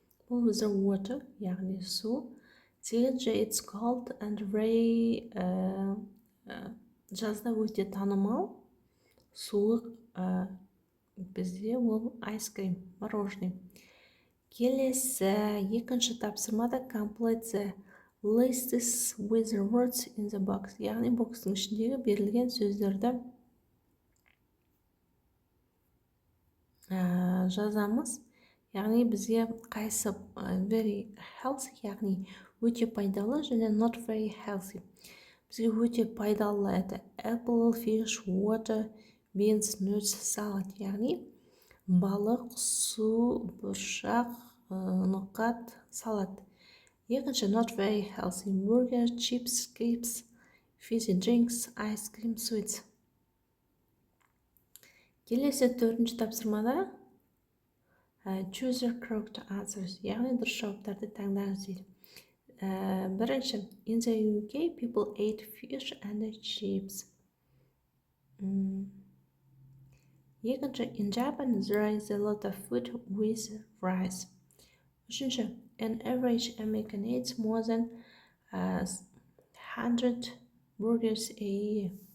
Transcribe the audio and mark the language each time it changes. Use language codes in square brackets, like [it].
[kk] Бұл бізде water, яғни су. Сегізінші, [en] it's cold and very [kk] жазда өте танымал, суық, бізде ол ice cream, мороженое. Келесі, екінші тапсырмада [en] complete the lists with the words in the box. [kk] Яғни бокстың ішіндегі берілген сөздерді жазамыз. Яғни бізге қайсы [en] very healthy, [kk] яғни өте пайдалы, және [en] not very healthy. [kk] Бізге өте пайдалы, [en] это apple, fish, water, beans, nuts, salad. [kk] Яғни балық, су, бұршақ, ноқат, салат. [en] Екінші, not very healthy, burger, chips, cakes, fizzy drinks, ice cream, sweets. [kk] Келесі төртінші тапсырмада [en] choose your correct answers, [kk] яғни дұрыс жауаптарды таңдаңыз дейді. [en] Бірінші, in the UK, people ate fish and chips. Екінші, in Japan, there is a lot of food with rice. Үшінші, an average American eats more than 100 burgers a year.